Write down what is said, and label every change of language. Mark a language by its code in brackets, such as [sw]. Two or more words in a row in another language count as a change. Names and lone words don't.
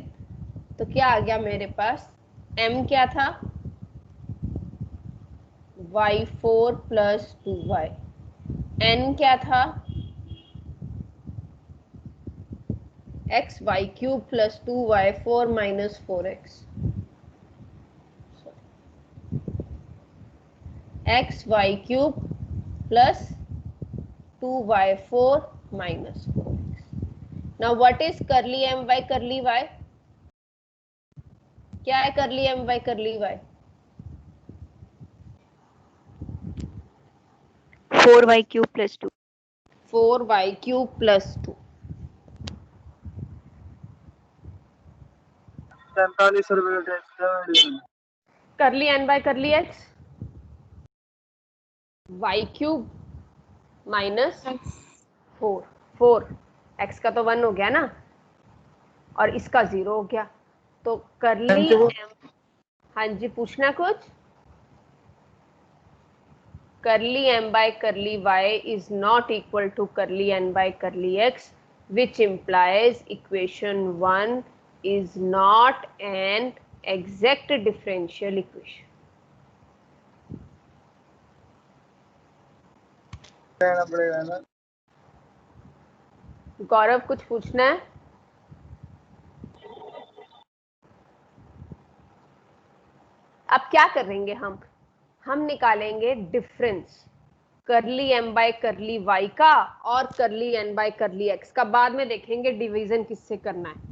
[hi] तो क्या आ गया मेरे पास, m क्या था [en] y4 plus 2y, [hi] n क्या था [en] x y cube plus 2y4 minus 4x, x y cube plus 2y4 minus 4x. now what is curly m by curly y, [hi] क्या है [en] curly m by curly y, 4y cube plus 2. 4y cube plus 2, [hi] 43 रुपए। [en] curly n by curly x, y cube minus 4 x [hi] का तो 1 हो गया ना, और इसका 0 हो गया, तो [en] curly m, [hi] हाँ जी पूछना कुछ, [en] curly m by curly y is not equal to curly n by curly x, which implies equation 1 is not an exact differential equation। [hi] पड़ेगा ना। गौरव कुछ पूछना है? अब क्या करेंगे हम निकालेंगे डिफरेंस [en] curly m by curly y [hi] का और [en] curly n by curly x [hi] का, बाद में देखेंगे डिवीजन किससे करना है।